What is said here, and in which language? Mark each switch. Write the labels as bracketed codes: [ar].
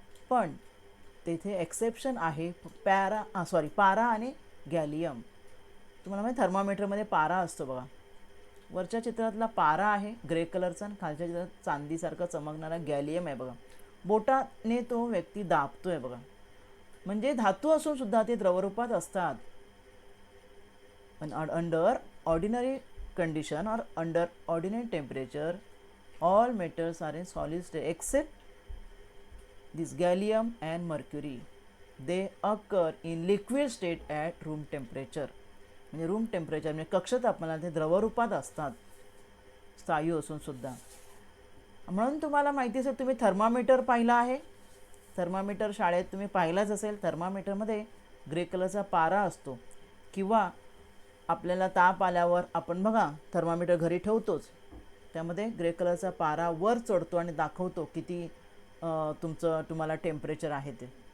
[mr] पण तेथे एक्सेप्शन आहे, पारा आणि गॅलियम. तुम्हाला माहिती थर्मामीटरमध्ये पारा असतो बघा. वरच्या चित्रातला पारा आहे ग्रे कलरचा आणि खालच्या चित्रात चांदीसारखा चमकणारा गॅलियम आहे बघा. बोटाने तो व्यक्ती दाबतोय बघा. म्हणजे धातू असून सुद्धा ते द्रवरूपात असतात. [en] पण under ordinary condition और under ordinary temperature all metals are in solid state except this gallium and mercury. They occur in liquid state at room temperature. [mr] म्हणजे रूम टेम्परेचर म्हणजे कक्ष तापमानात ते द्रवरूपात असतात, स्थायू असून सुद्धा. म्हणून तुम्हाला माहिती असेल, तुम्ही थर्मामीटर पाहिला आहे. थर्मामीटर शाळेत तुम्ही पाहिलाच असेल. थर्मामीटरमध्ये ग्रे कलरचा पारा असतो. किंवा आपल्याला ताप आल्यावर आपण बघा थर्मामीटर घरी ठेवतोच, त्यामध्ये ग्रे कलरचा पारा वर चढतो आणि दाखवतो किती तुम्हाला टेम्परेचर आहे ते.